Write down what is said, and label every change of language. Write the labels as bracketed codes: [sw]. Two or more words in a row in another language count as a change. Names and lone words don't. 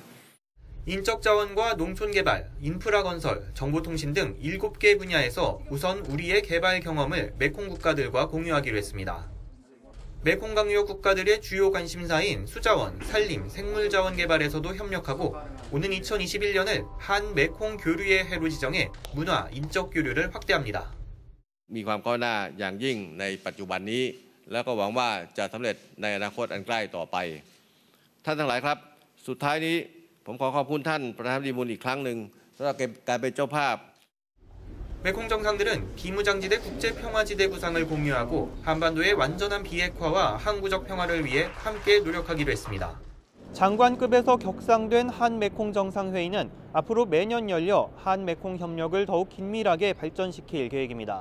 [ko] 인적 자원과 농촌 개발, 인프라 건설, 정보통신 등 7개 분야에서 우선 우리의 개발 경험을 메콩 국가들과 공유하기로 했습니다. 메콩강 유역 국가들의 주요 관심사인 수자원, 산림, 생물자원 개발에서도 협력하고 오는 2021년을 한 메콩 교류의 해로 지정해 문화, 인적 교류를 확대합니다. [th] มีความก้าวหน้าอย่างยิ่งในปัจจุบันนี้แล้วก็หวังว่าจะสำเร็จในอนาคตอันใกล้ต่อไปท่านทั้งหลายครับสุดท้ายนี้ผมขอขอบคุณท่านประธานาธิบดีมูนอีกครั้งหนึ่งสำหรับการเป็นเจ้าภาพ [ko] 메콩 정상들은 비무장지대 국제평화지대 구상을 공유하고 한반도의 완전한 비핵화와 항구적 평화를 위해 함께 노력하기로 했습니다. 장관급에서 격상된 한메콩 정상회의는 앞으로 매년 열려 한메콩 협력을 더욱 긴밀하게 발전시킬 계획입니다.